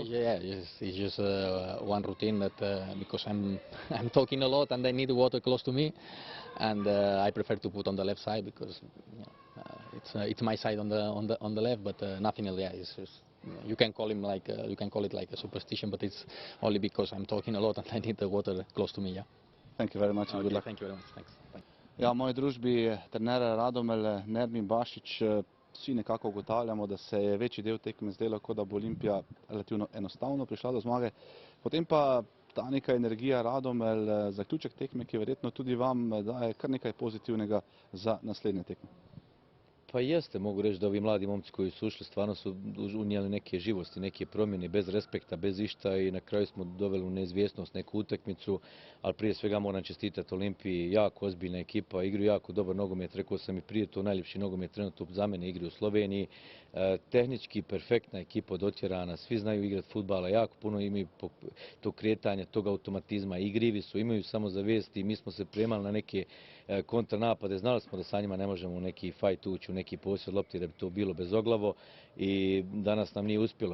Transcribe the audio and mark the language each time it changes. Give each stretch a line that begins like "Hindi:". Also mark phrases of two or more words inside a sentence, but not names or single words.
English: Yeah, it's just one routine that because I'm talking a lot and I need water close to me, and I prefer to put on the left side because it's my side on the left, but nothing else. Yeah, it's just, you can call it like a superstition, but it's only because I'm talking a lot and I need the water close to me. Yeah. Thank you very much and good luck. Thank you very much. Thanks.
Slovenian: Ja, v moji družbi trener Radomel Nermin Bašić, vsi nekako ugotavljamo, da se je večji del tekme zdelo, kot da bo Olimpija relativno enostavno prišla do zmage. Potem pa ta neka energija Radomel, zaključek tekme, ki verjetno tudi vam daje kar nekaj pozitivnega za naslednje tekme.
Bosnian: Pa jeste, mogu reći da ovi mladi momci koji su ušli stvarno su unijeli neke živosti, neke promjene bez respekta, bez išta i na kraju smo doveli u neizvjesnost neku utakmicu, ali prije svega moram čestitati Olimpiji, jako ozbiljna ekipa, igru jako dobar nogomet, rekao sam i prije, to najljepši nogomet trenutno za mene igri u Sloveniji, tehnički perfektna ekipa dotjerana, svi znaju igrati fudbala, jako puno imaju tog kretanja, tog automatizma, igrivi su, imaju samo za vijesti, mi smo se prijemali na neke kontranapade, znali smo da sa njima ne možemo u neki fajt ući, u neki posjed lopti, da bi to bilo bezoglavo i danas nam nije uspjelo.